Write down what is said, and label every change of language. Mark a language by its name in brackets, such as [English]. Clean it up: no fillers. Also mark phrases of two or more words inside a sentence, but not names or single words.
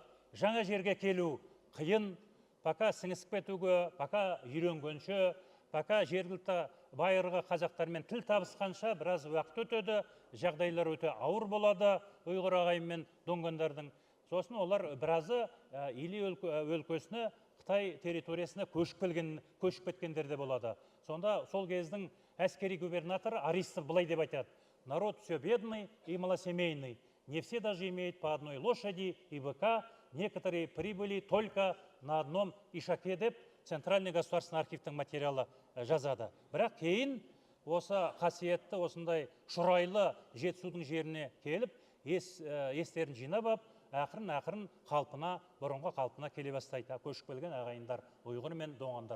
[Kazakh] Жаңа жерге келу қиын, пока сіңісіп кетуге, пока үйренгенше, пока жергілікті байырғы қазақтармен тіл табысқанша біраз уақыт өтеді, жағдайлар өте ауыр болады ұйғыр ағайын мен доңғандардың. Сосын олар біразы Или өлкесіне, Қытай территориясына көшіп кеткендер де болады. Сонда сол кездің әскери губернатор Аристов былай деп айтады: [Russian] народ все бедный и малосемейный, не все даже имеют по одной лошади и быка, некоторые прибыли только на одном ишаке [Kazakh] деп Центральный государственный архивтің материалы жазады. Бірақ кейін осы қасиетті осындай шұрайлы Жетісудың жеріне келіп, естерін жинап ап, ақырын қалпына, бұрынғы қалпына келе бастайды. Көшіп келген ағайындар, ұйғыр мен доңғандар.